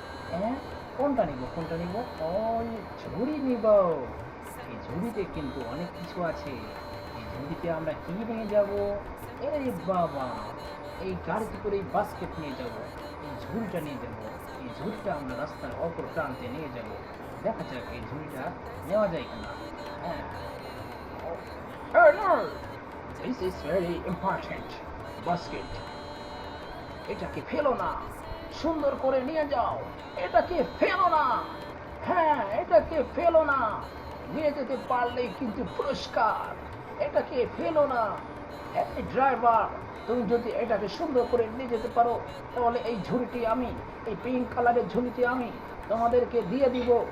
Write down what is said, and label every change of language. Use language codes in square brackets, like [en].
[bn] হ্যাঁ, কোনটা নিব, কোনটা নিব? ওই ঝুড়ি নিব। এই ঝুড়িতে কিন্তু অনেক কিছু আছে। এই ঝুড়িতে আমরা কি নিয়ে যাব? এই বাবা, এই গাড়িতে করে এই বাস্কেট নিয়ে যাব, এই ঝুড়িটা নিয়ে যাব, এই ঝুড়িটা আমরা রাস্তার অপর প্রান্তে নিয়ে যাব। দেখা যাক এই ঝুড়িটা নেওয়া যায় কিনা। [en] হ্যাঁ, oh no, this is very important basket. [bn] এটাকে ফেলো না, সুন্দর করে নিয়ে যাও, এটাকে ফেলো না। হ্যাঁ, এটাকে ফেলো না, নিয়ে যেতে পারলেই কিন্তু পুরস্কার। এটাকে ফেলো না। এই ড্রাইভার, তুমি যদি এটাকে সুন্দর করে নিয়ে যেতে পারো তাহলে এই ঝুড়িটি আমি, এই পিঙ্ক কালারের ঝুড়িটি আমি তোমাদেরকে দিয়ে দিব।